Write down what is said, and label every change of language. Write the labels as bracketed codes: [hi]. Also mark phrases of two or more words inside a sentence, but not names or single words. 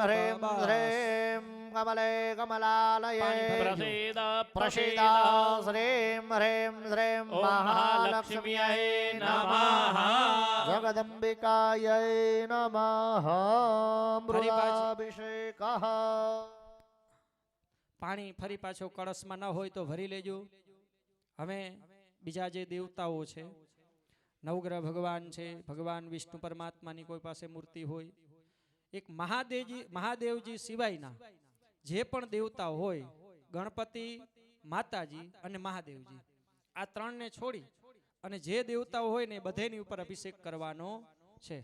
[sa] ह्रीं ह्रीं कमले कमलालये प्रसीद प्रसीद श्रीं ह्रीं श्रीं ॐ महालक्ष्म्यै नमः जगदम्बिकायै नमः मृगाभिषेकः [gu] પાણી ફરી પાછો કળશમાં ન હોય તો ભરી લેજો. હવે બીજા જે દેવતાઓ છે, નવગ્રહ ભગવાન છે, ભગવાન વિષ્ણુ પરમાત્માની કોઈ પાસે મૂર્તિ હોય, એક મહાદેવજી સિવાયના જે પણ દેવતાઓ હોય, ગણપતિ, માતાજી અને મહાદેવજી, આ ત્રણને છોડી અને જે દેવતાઓ હોય ને બધેની ઉપર અભિષેક કરવાનો છે.